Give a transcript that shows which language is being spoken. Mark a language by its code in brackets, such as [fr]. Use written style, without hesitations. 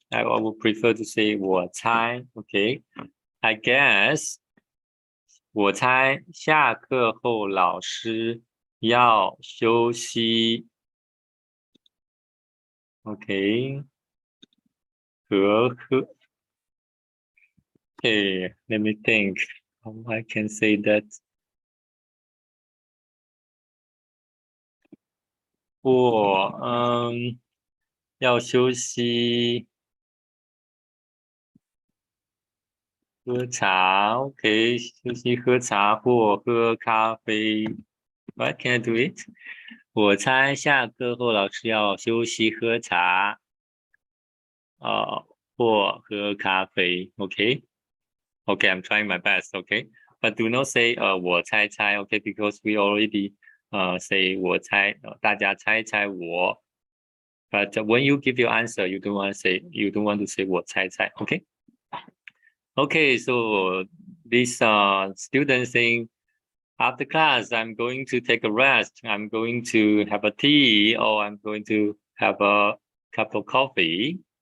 [en] I would prefer to say 我猜 Okay, I guess [zh] 我猜下课后老师要休息 [en] Okay, 和喝 Okay, let me think how I can say that. [zh] 我要休息喝茶 OK 休息喝茶或喝咖啡 [en] What can I do it? [zh] 我猜下课后老师要休息喝茶或喝咖啡 [en] OK, I'm trying my best [zh] Okay, [en] but do not say 我猜猜 okay, because we already say [zh] 我猜大家猜猜我 [en] but when you give your answer you don't want to say 我猜猜 okay. Okay, so this student saying after class I'm going to take a rest, I'm going to have a tea, or I'm going to have a cup of coffee.